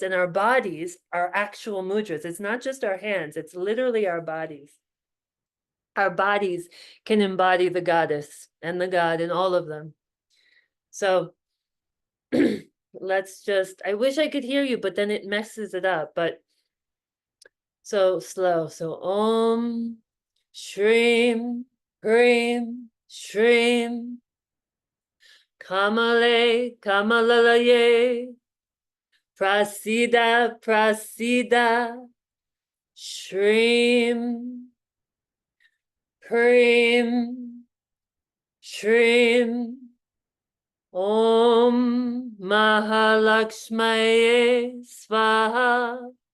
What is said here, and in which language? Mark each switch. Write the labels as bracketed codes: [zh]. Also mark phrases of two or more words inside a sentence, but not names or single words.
[en] And our bodies are actual mudras. It's not just our hands, it's literally our bodies. Our bodies can embody the goddess and the god in all of them. So let's just, I wish I could hear you, but then it messes it up. But so slow. [sa] So ॐ श्रीं ह्रीं श्रीं कमले कमलालये प्रसीद प्रसीद श्रीं ह्रीं श्रीं, ॐ महालक्ष्म्यै स्वाहा,